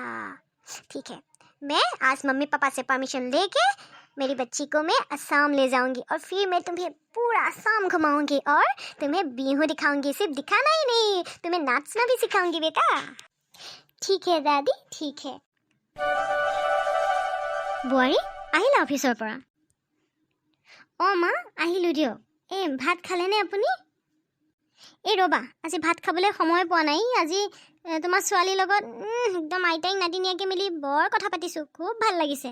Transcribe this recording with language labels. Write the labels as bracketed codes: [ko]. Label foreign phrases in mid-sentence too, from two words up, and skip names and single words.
[hi] ठीक है, मैं आज मम्मी पापा से परमिशन लेके मेरी बच्ची को मैं असम ले जाऊंगी और फिर मैं तुम्हें पूरा असम घुमाऊंगी और तुम्हें बिहू दिखाऊंगी। सिर्फ दिखाना ही नहीं, तुम्हें नाचना भी सिखाऊंगी बेटा। ठीक है दादी, ठीक है। [as] বোৱাৰী আহিলা অফিচৰ পৰা? অঁ মা, আহিলোঁ দিয়ক। ভাত খালেনে আপুনি? ৰ'বা, আজি ভাত খাবলৈ সময় পোৱা নাই। আজি তোমাৰ ছোৱালীৰ লগত একদম আইতাইক নাতিনীয়াকৈ মিলি বৰ কথা পাতিছোঁ, খুব ভাল লাগিছে।